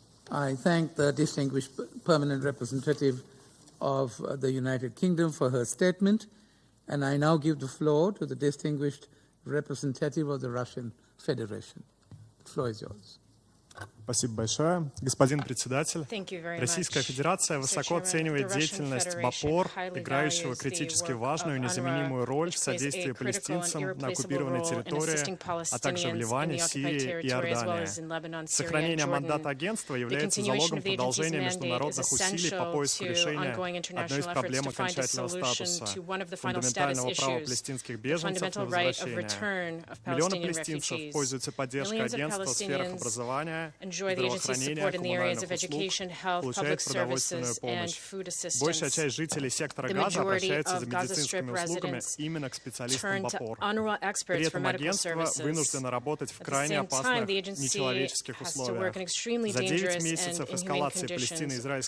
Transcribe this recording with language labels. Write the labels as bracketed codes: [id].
[en] I thank the distinguished permanent representative of the United Kingdom for her statement, and I now give the floor to the distinguished representative of the Russian Federation. The floor is yours. [ru] Спасибо большое. Господин председатель, Российская Федерация высоко оценивает деятельность БАПОР, играющего критически важную и незаменимую роль в содействии палестинцам на оккупированной территории, а также в Ливане, Сирии и Иордании. Сохранение мандата агентства является залогом продолжения международных усилий по поиску решения одной из проблем окончательного статуса, фундаментального права палестинских беженцев на возвращение. Миллионы палестинцев пользуются поддержкой агентства в сферах образования, [en] enjoy the agency's support in the areas of education, health, public services, and food assistance. The majority of Gaza Strip residents turn to UNWRA experts for medical services. At the same time, the agency has to work in extremely dangerous and inhumane conditions.